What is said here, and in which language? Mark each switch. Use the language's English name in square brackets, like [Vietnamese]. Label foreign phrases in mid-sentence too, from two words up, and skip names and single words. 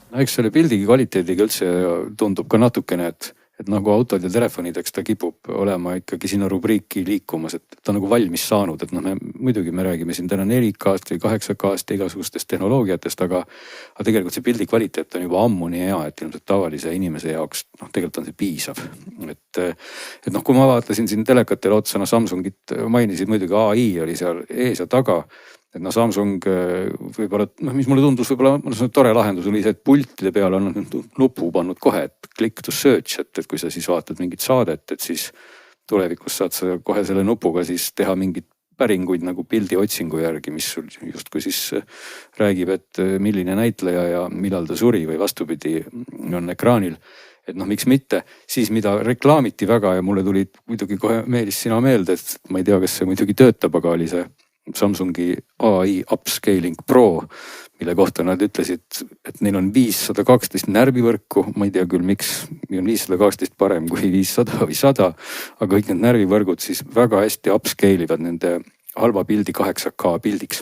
[Estonian] Eks selle pildigi kvaliteediga üldse tundub ka natukene, et nagu autod ja telefonid, eks ta kipub olema ikkagi sinna rubriiki liikumas, et ta on nagu valmis saanud, et muidugi me räägime siin täna 4K-st või 8K-st igasugustest tehnoloogiatest, aga tegelikult see pildi kvaliteet on juba ammu nii hea, et ilmselt tavalise inimese jaoks tegelikult on see piisav. Et kui ma vaatasin siin telekatele otsana Samsungit, mainisid muidugi AI oli seal ees ja taga, et Samsung võib-olla, mis mulle tundus võib-olla tore lahendus oli see, et pultide peale on nupu pannud kohe, et [English] click to search, [Estonian] et kui sa siis vaatad mingit saadet, et siis tulevikus saad sa kohe selle nupuga siis teha mingit päringuid nagu pildi otsingu järgi, mis sul justkui siis räägib, et milline näitleja ja millal ta suri või vastupidi on ekraanil. Et miks mitte, siis mida reklaamiti väga ja mulle tuli muidugi kohe meelis sina meelde, et ma ei tea, kas see muidugi töötab, aga oli see Samsungi AI Upscaling Pro, mille kohta nad ütlesid, et neil on 512 närvivõrku, ma ei tea küll, miks on 512 parem kui 500 või 100, aga kõik need närvivõrgud siis väga hästi upscale ivad nende halva pildi 8K pildiks.